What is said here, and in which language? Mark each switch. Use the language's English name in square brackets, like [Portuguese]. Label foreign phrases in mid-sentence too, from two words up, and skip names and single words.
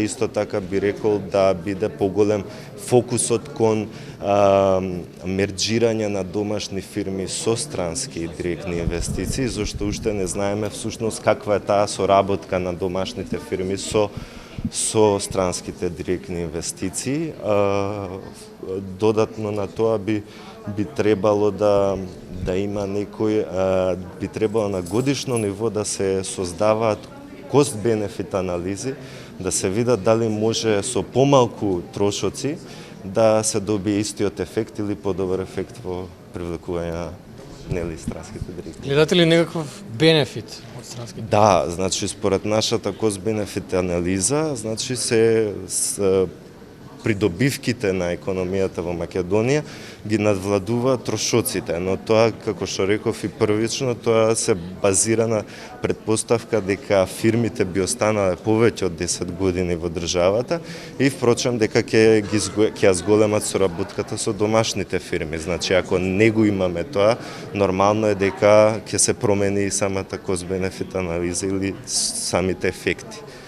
[Macedonian] Исто така би рекол да биде поголем фокусот кон мерџирање на домашни фирми со странски директни инвестиции, зашто уште не знаеме всушност каква е таа соработка на домашните фирми со странските директни инвестиции. Додатно на тоа би требало да има би требало на годишно ниво да се создаваат cost-benefit анализи, да се видат дали може со помалку трошоци да се добие истиот ефект или подобар ефект во привлекување на странските директни. Гледате ли некаков бенефит од странските? Да, значи според нашата cost-benefit анализа, значи се придобивките на економијата во Македонија ги надвладува трошоците, но тоа, како што реков и првично, тоа се базира на предпоставка дека фирмите би останале повеќе од 10 години во државата и впрочем дека ќе ја зголемат соработката со домашните фирми. Значи, ако не го имаме тоа, нормално е дека ќе се промени и самата cost-benefit анализа или самите ефекти.